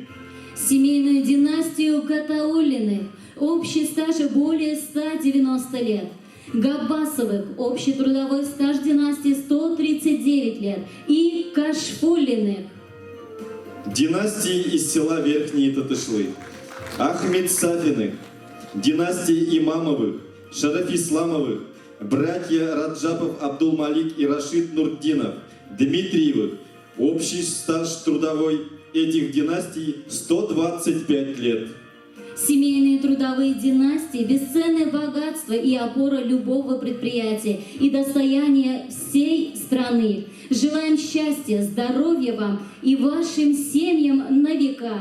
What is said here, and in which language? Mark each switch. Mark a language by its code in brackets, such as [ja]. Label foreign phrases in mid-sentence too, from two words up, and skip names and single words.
[ru] Семейную династию Гатауллиных, общий стаж более 190 лет. Габбасовых, общий трудовой стаж династии 139 лет. И Кашфуллиных. Династии из села Верхние Татышлы. Ахмед Сафиных, династии Имамовых, Шарафисламовых, братья Раджапов Абдулмалик и Рашид Нурдинов, Дмитриевых. Общий стаж трудовой этих династий 125 лет. Семейные трудовые династии – бесценное богатство и опора любого предприятия и достояние всей страны. Желаем счастья, здоровья вам и вашим семьям на века.